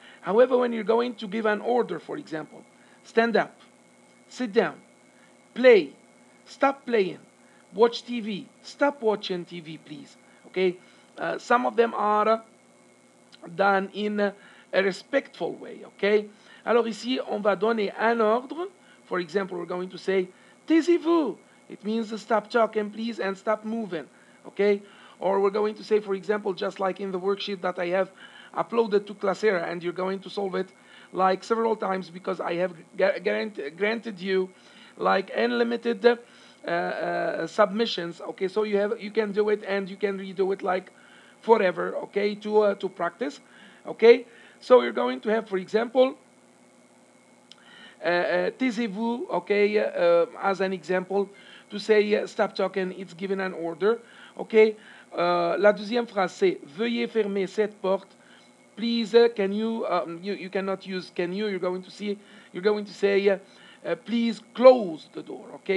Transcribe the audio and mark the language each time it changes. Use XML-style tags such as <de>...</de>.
<en>However, when you're going to give an order, for example, stand up, sit down, play, stop playing, watch TV, stop watching TV, please. Okay? Some of them are done in a respectful way. Okay?</en> <fr>Alors ici, on va donner un ordre.</fr> <en>For example, we're going to say,</en> <fr>taisez-vous.</fr> <en>It means stop talking, please, and stop moving. Okay? Or we're going to say, for example, just like in the worksheet that I have uploaded to Classera, and you're going to solve it like several times because I have granted you like unlimited submissions. Okay, so you can do it and you can redo it like forever. Okay, to practice. Okay, so you're going to have, for example,</en> <fr>taisez-vous.</fr> <en>Okay, as an example, to say stop talking, it's given an order.</en> <fr>Okay, la deuxième phrase c'est veuillez fermer cette porte.</fr> <en>Please, can you, you cannot use can you, you're going to say, please close the door, okay?</en>